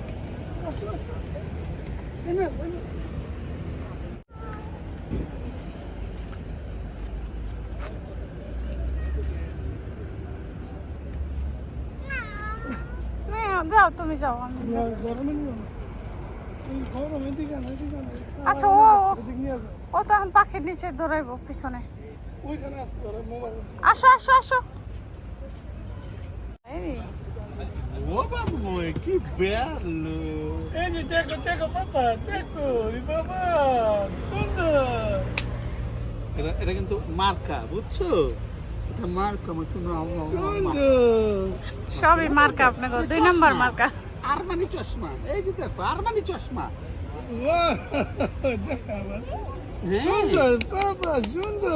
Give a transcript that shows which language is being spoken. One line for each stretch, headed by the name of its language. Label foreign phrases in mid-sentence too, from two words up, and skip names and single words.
Bangla: যাও তুমি যাও, আমি আচ্ছা ও তো এখন পাখির নিচে দৌড়াইবো পিছনে। আসো আসো আসো। ও বাবু কি bello!
Italian: Teco, teco, papà, teco, di papà,
Bangla: সুন্দর। এটা কিন্তু মার্কা, বুঝছো? এটা মার্কা, সবই মার্কা, আপনাকে 2 নম্বর মার্কা। আরমানি চশমা, এই যে দেখো আরমানি চশমা। সুন্দর বাবা, সুন্দর।